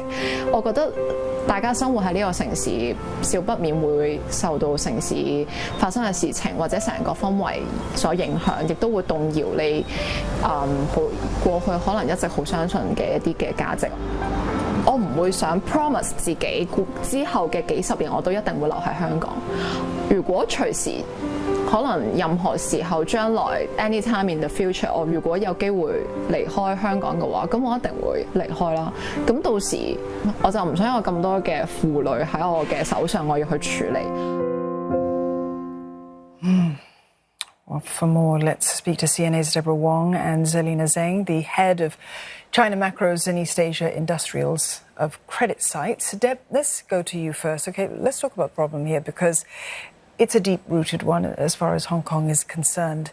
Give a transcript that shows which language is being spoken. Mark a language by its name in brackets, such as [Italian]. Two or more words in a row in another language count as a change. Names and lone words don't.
[Cantonese] 我覺得大家生活喺呢個城市，少不免會受到城市發生嘅事情或者成個氛圍所影響，亦都會動搖你過去可能一直好相信嘅一啲嘅價值。我唔會想 promise 自己之後嘅幾十年我都一定會留喺香港。如果隨時可能任何時候將來 [English] anytime in the future， [Cantonese] 我如果有機會離開香港嘅話，咁我一定會離開啦。咁到時我就唔想有咁多嘅負累喺我嘅手上，我要去處理。 [English] Well, for more, let's speak to CNA's Deborah Wong and Zelina Zheng, the head of China Macros and East Asia Industrials of Credit Sites. Deb, let's go to you first. Okay, let's talk about the problem here because it's a deep-rooted one as far as Hong Kong is concerned.